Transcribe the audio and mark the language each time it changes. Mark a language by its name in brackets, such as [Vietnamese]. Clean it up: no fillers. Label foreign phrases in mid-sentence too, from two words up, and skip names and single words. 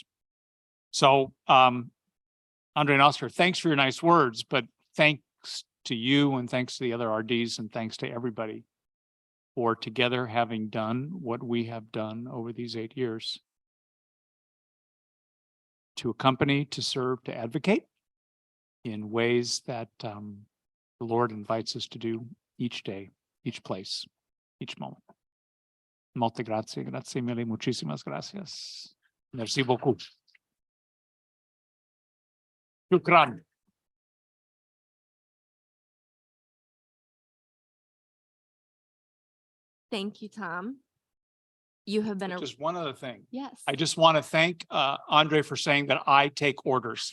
[English] So, Andre and Oscar, thanks for your nice words, but thanks to you and thanks to the other RDs and thanks to everybody for together having done what we have done over these 8 years. To accompany, to serve, to advocate in ways that the Lord invites us to do each day, each place, each moment. [Italian] Molte grazie, grazie mille, [Spanish] muchísimas gracias. [French] Merci beaucoup. Shukran. [English] Thank you, Tom. You have been Just one other thing. yes. I just want to thank Andre for saying that I take orders.